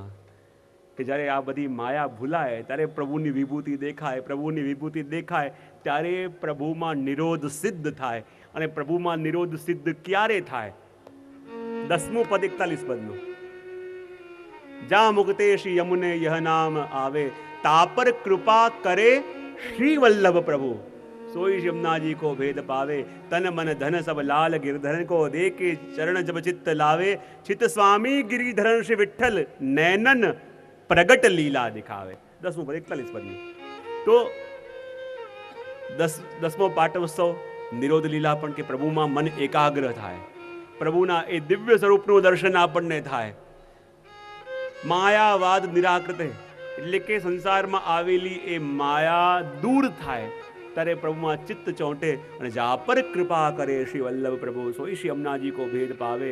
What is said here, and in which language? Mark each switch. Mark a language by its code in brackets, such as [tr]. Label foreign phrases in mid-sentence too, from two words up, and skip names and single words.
[gu] કે જ્યારે આ બધી માયા ભૂલાય ત્યારે પ્રભુની વિભૂતિ દેખાય, પ્રભુની વિભૂતિ દેખાય ત્યારે પ્રભુમાં નિરોધ સિદ્ધ થાય. અને પ્રભુમાં નિરોધ સિદ્ધ ક્યારે થાય? 10મું પદ 41 પદનું. [hi] जा मुक्ते श्री यमुने यह नाम आवे, तापर कृपा करे श्री वल्लभ प्रभु, सोई यमुना जी को भेद पावे, तन मन धन सब लाल गिरधरन को देके चरण जब चित्त लावे, चित्त स्वामी गिरिधरन श्री विठ्ठल नैनन प्रगट लीला दिखावे. [gu] 10મું પદ 41 પદનું. તો 10મો પાટોત્સવ નિરોધ લીલા પણ, કે પ્રભુમાં મન એકાગ્ર થાય, પ્રભુના એ દિવ્ય સ્વરૂપનું દર્શન આપણને થાય. [sa] मायावाद निराकृते [gu] એટલે કે સંસારમાં આવેલી એ માયા દૂર થાય ત્યારે પ્રભુમાં ચિત્ત ચોંટે, અને [hi] जा पर कृपा करे श्री वल्लभ प्रभु, सोई श्री यमुनाजी को भेद पावे.